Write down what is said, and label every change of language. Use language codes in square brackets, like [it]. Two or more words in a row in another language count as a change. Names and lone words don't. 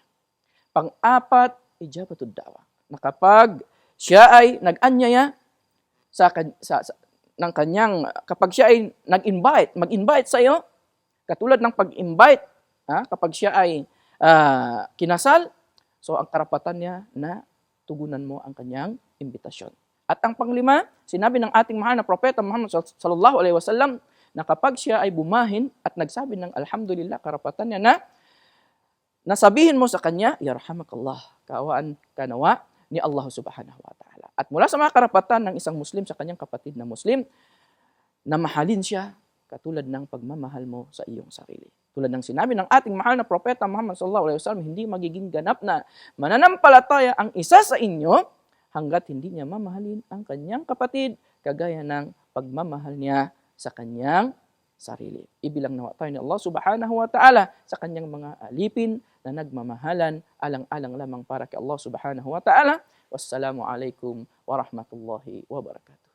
[tl] Pang-apat, [ar] إجابة الدعوة, [tl] na kapag siya ay nag-anyaya ng kanyang, kapag siya ay mag-invite sa iyo, katulad ng pag-invite, kapag siya ay kinasal, so ang karapatan niya na tugunan mo ang kanyang imbitasyon. At ang panglima, sinabi ng ating mahal na propeta Muhammad [ar] صلى الله عليه وسلم [tl] na kapag siya ay bumahin at nagsabi ng alhamdulillah, karapatan niya na nasabihin mo sa kanya, yarhamakallah, kaawaan kanawa ni Allah [ar] سبحانه وتعالى. [tl] At mula sa mga karapatan ng isang Muslim sa kanyang kapatid na Muslim, na mahalin siya katulad ng pagmamahal mo sa iyong sarili. Tulad ng sinabi ng ating mahal na propeta Muhammad [ar] صلى الله عليه وسلم, [tl] hindi magiging ganap na mananampalataya ang isa sa inyo hanggat hindi niya mamahalin ang kanyang kapatid kagaya ng pagmamahal niya sa kanyang sarili. Ibilang nawa tayo ni Allah [ar] سبحانه وتعالى [tl] sa kanyang mga alipin na nagmamahalan alang-alang lamang para kay Allah [ar] سبحانه وتعالى. والسلام عليكم ورحمة الله وبركاته.